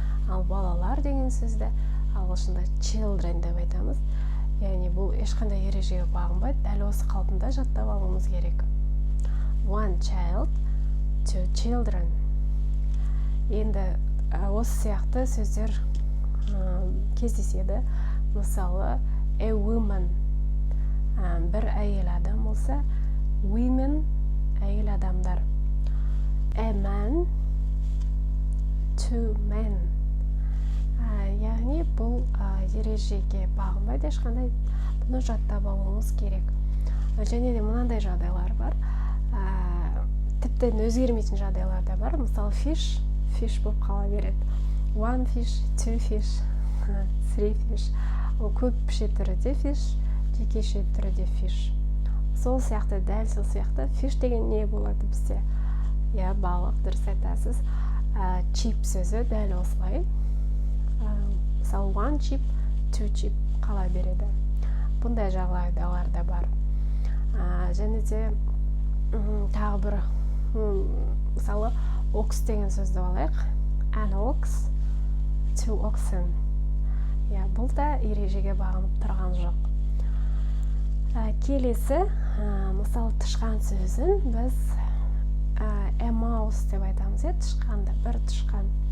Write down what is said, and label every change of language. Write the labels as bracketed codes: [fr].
[kk] Ал балалар деген сөзді ағылшында children деп айтамыз. Яғни бұл ешқандай ережеге бағынбайды, дәл осы қалпында жаттап алуымыз керек. [en] One child, two children. [kk] Енді осы сияқты сөздер кездеседі. [en] Мысалы, a woman. [kk] Бір әйел адам болса, women әйел адамдар. [en] A man, two men. [kk] Яғни бұл ережеге бағынбайды, ешқандай бұны жаттап алуымыз керек. Және де мынандай жағдайлар бар. Тіптен өзгермейтін жағдайлар да бар. Мысалы, fish болып қала береді. [en] One fish, two fish, three fish. [kk] Ол көпше түріде fish, жекеше түріде fish. Сол сияқты, дәл сол сияқты, fish деген не болады бізде? Балық, дұрыс айтасыз. Chip сөзі дәл осылай. [en] Мысалы, one chip, two chip [kk] қала береді. Бұндай жағдайлар да бар. Және де тағы бір, мысалы, ox деген сөзді алайық. [en] An ox, two oxen. [kk] Бұл да ережеге бағынып тұрған жоқ. Келесі, мысалы, тышқан сөзін біз [en] a mouse [kk] деп айтамыз, тышқанды, бір тышқан.